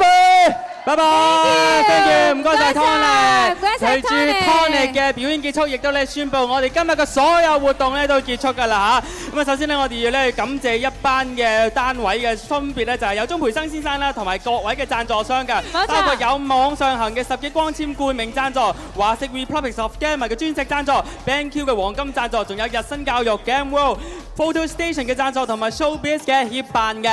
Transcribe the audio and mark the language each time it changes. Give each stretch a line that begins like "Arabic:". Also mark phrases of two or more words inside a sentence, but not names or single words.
Cantonese: 拜拜 ，
English: thank you，
Cantonese: 唔該晒 Tony， 隨住 Tony 嘅表演結束，亦都咧宣布我哋今日嘅所有活動咧都結束㗎啦嚇。咁啊，首先咧我哋要咧感謝一班嘅單位嘅，分別咧就係有鍾培生先生啦，同埋各位嘅贊助商㗎，包括有網上行嘅10億光纖冠名贊助，華碩 Republic of Gamma 嘅專席贊助 ，BenQ 嘅黃金贊助，仲有日新教育 Game World。Photo Station 嘅贊助同埋 Showbiz 嘅協辦嘅，